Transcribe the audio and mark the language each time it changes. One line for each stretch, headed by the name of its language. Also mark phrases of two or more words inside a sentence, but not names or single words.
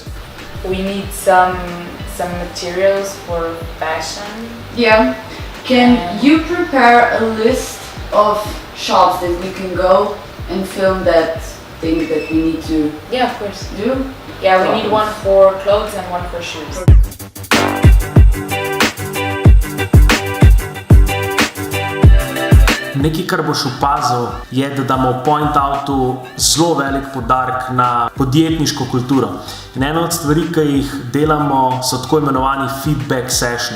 English: We need some materials for fashion. Yeah. Can you prepare a list of shops that we can go and film that thing that we need to Yeah, of course. do? Yeah, we need one for clothes and one for shoes.
Slovenian: Nekaj, kar boš opazil, je, da damo v Point-outu zelo velik poudarek na podjetniško kulturo. In ena od stvari, ki jih delamo, so tako imenovani
English: feedback sessioni.